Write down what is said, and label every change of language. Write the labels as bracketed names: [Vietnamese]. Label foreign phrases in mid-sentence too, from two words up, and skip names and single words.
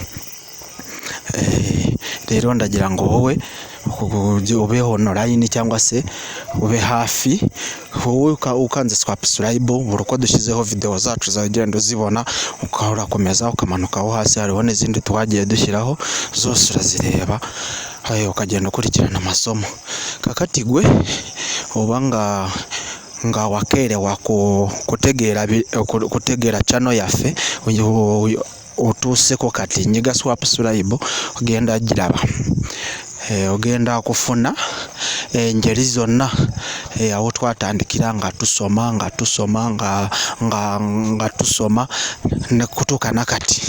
[Kinyarwanda] Rero ndagira ngo wowe ube online cyangwa se ube hafi, wowe ukanze subscribe, buri uko dushyizeho video zacu zagenda uzibona, urakomeza ukamanukaho hasi hariho n'izindi twagiye dushyiraho, zose urazireba ukagenda ukurikirana amasomo. [Ganda] Kakatigwe uba nga wakerewa kutegera channel yaffe otuuseko kati nyiga subscribe ogenda giraba, ogenda kufuna engeri zonna aho twatandikira nga tusoma ne kutuuka nakati.